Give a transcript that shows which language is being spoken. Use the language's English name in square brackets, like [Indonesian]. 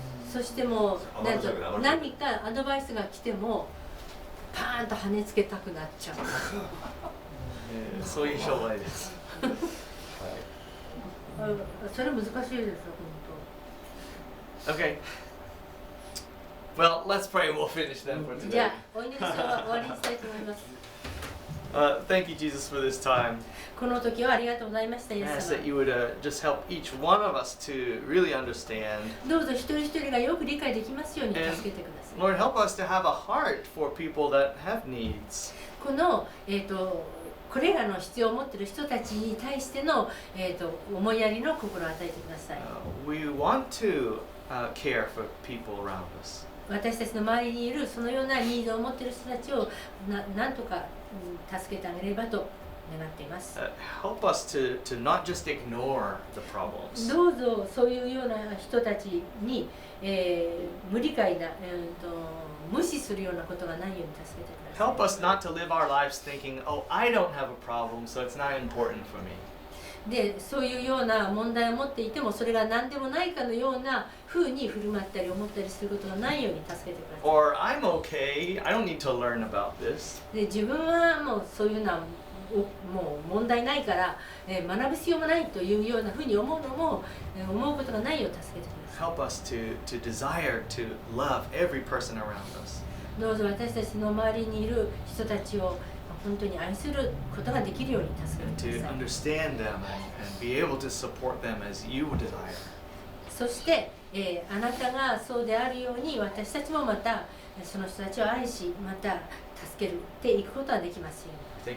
[Japanese] そしても何かアドバイスが来てもパーンと跳ねつけたくなっちゃう。そういう障害です。それ難しいですよ、本当。 [English] Okay. Well, let's pray and we'll finish then for today. [Japanese] じゃあ、お祈りして終わりにしたいと思います。 [English] Thank you, Jesus, for this time. [Japanese] この時はありがとうございました、イエス [English] I [Japanese] 様。 [English] ask that you would just help each one of us to really understand. [Japanese] どうぞ一人一人がよく理解できますように助けてください。 [English] Lord, help us to have a heart for people that have needs. [Japanese] この、これらの必要を持っている人たちに対しての、思いやりの心を与えてください。 [English] We want to care for people around us. [Japanese] 私たちの周りにいるそのようなニーズを持っている人たちをなんとか助けてあげればと願っています。 [English] Help us to not just ignore the problems. [Japanese] どうぞそういうような人たちに、無理解な、無視するようなことがないように助けてください。 [English] Help us not to live our lives thinking, oh, I don't have a problem, so it's not important for me. [Japanese] で、そういうような問題を持っていてもそれが何でもないかのような風に振る舞ったり思ったりすることがないように助けてください。 [English] Or I'm okay, I don't need to learn about this. [Japanese] で、自分はもうそういうのはもう問題ないから、学ぶ必要もないというような風に思うのも、思うことがないように助けてください。 [English] Help us to desire to love every person around us. [Japanese] どうぞ私たちの周りにいる人たちを本当に愛することができるように助けてく [English] And [Japanese] だ [English] to [Japanese] さい。 [English] understand them and be able to support them as you desire. [Japanese] そして、あなたがそうであるように私たちもまたその人たちを愛しまた助けていくことができますように。